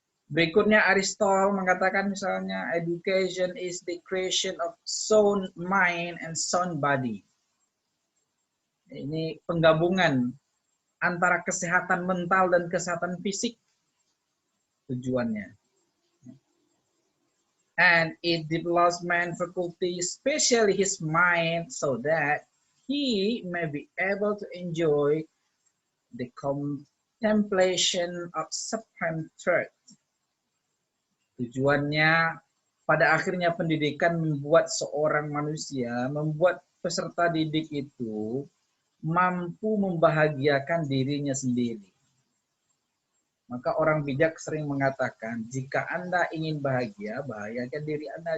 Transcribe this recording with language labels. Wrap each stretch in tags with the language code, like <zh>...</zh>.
<id>Berikutnya Aristotle mengatakan misalnya</id> <en>education is the creation of sound mind and sound body.</en> <id>Ini penggabungan antara kesehatan mental dan kesehatan fisik tujuannya.</id> <en>And it develops man's faculty, especially his mind, so that he may be able to enjoy the contemplation of supreme truth.</en> <id>Tujuannya pada akhirnya pendidikan membuat seorang manusia, membuat peserta didik itu mampu membahagiakan dirinya sendiri. Maka orang bijak sering mengatakan, jika Anda ingin bahagia, bahagiakan diri Anda.</id>